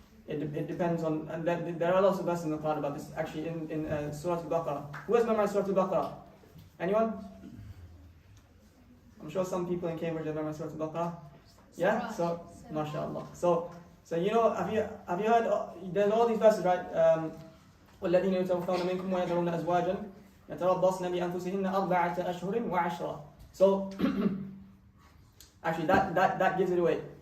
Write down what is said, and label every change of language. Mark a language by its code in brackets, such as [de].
[en] It depends on, and there are lots of verses in the Quran about this. Actually, in Surah Al-Baqarah. Who has memorized Surah Al-Baqarah? Anyone? I'm sure some people in Cambridge have memorized Surah Al-Baqarah. Yeah. So, mashallah. So you know, have you heard? There's all these verses, right? [ar] والذين يتوفون منكم ويذرون أزواجا يتربصن بأنفسهن أربعة أشهر وعشرة. [en] So actually, that gives it away.